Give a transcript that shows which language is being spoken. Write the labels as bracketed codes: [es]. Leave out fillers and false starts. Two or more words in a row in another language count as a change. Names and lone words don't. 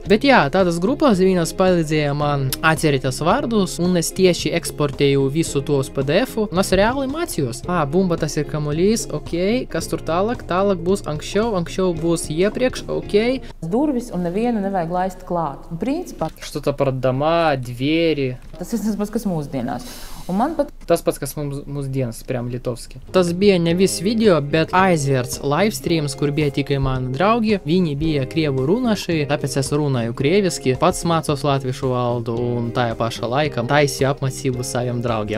[lv] Bet jā, tādas grupas viņas palīdzēja man atcerēties vārdus, un es tieši eksportēju visu to uz PDF-u, un es reāli mācījos. Bumba tas ir kamuolīs, ok, kas tur tālāk būs ankšķau būs iepriekš, ok. Durvis un nevienu nevajag laist klāt. Un principā... [ru] Что-то про дома, двери. [lv] Tas ir tas pats, kas mūsdienās. Un man pat... Tas pats, kas mūsdienas, [ru] прям литовски. [lv] Tas bija nevis video, bet aizvērts livestreams, kur bija tikai mani draugi. Viņi bija krievu runāši, tāpēc es runāju krieviski, pats mācos latviešu valodu un tajā pašā laikā taisīju apmācību saviem draugiem.